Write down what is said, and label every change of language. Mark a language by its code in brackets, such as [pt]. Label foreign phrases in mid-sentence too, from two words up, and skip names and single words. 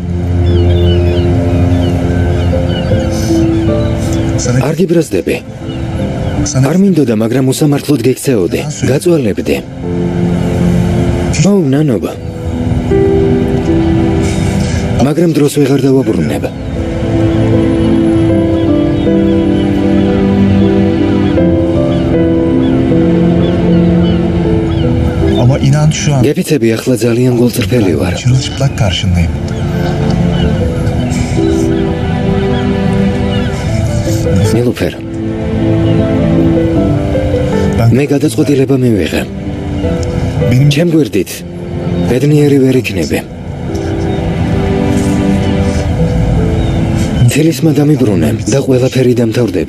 [ka] არ გიბრაზდები. არ მინდოდა, მაგრამ უსამართლოდ გექცეოდე, გაწვალებდი. ნანობა. მაგრამ დროს ვეღარ დავაბრუნებ. [tr] Ama inan şu an [ka] გეფიცები ახლა ძალიან გულწრფელი ვარ. [tr] çırılçıplak karşındayım. [ka] ნილუფერ. მე გადაწყვეტილება მივიღე. ჩემ გვერდით ბედნიერი ვერ იქნები. თილისმა დამიბრუნე და ყველაფერი დამთავრდება.